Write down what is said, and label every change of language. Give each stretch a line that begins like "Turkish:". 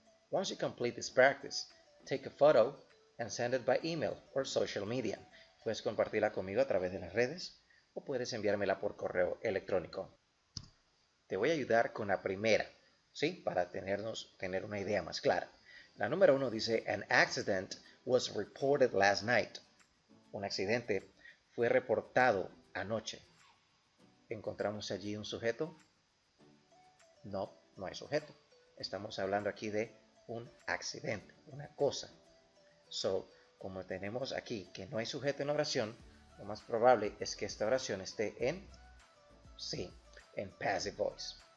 English: Once you complete this practice, take a photo and send it by email or social media.
Spanish: Puedes compartirla conmigo a través de las redes o puedes enviármela por correo electrónico. Te voy a ayudar con la primera, ¿sí? Para tener una idea más clara. La número 1 dice:
English: an accident was reported last night.
Spanish: Un accidente fue reportado anoche. ¿Encontramos allí un sujeto? No, no hay sujeto. Estamos hablando aquí de un accidente, una cosa. So, como tenemos aquí que no hay sujeto en la oración, lo más probable es que esta oración esté en passive voice.